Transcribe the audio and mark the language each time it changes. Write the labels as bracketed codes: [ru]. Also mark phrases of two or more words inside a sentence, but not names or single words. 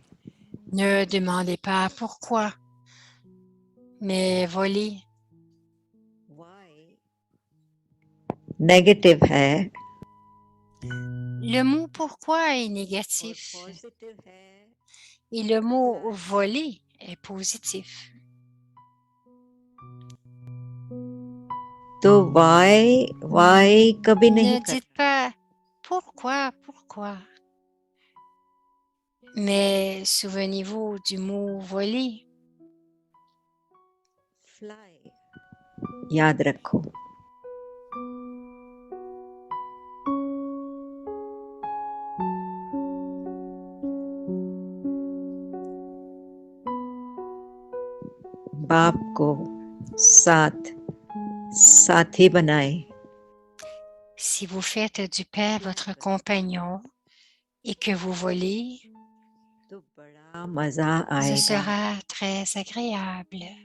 [fr] Ne demandez pas pourquoi, mais volez. [en] Why negative hai [fr] Le mot pourquoi est négatif [hi] positive hai? [fr] et le mot voler est positif. [hi] तो why कभी नहीं [fr] Ne dites pas pourquoi, pourquoi, mais souvenez-vous du mot voler. [hi] fly याद रखो. बाप को साथी बनाए. [fr] Si vous faites du pain votre compagnon et que vous volez, [hi] तो बड़ा मजा [fr] ce [hi] आएगा. [fr] sera très agréable.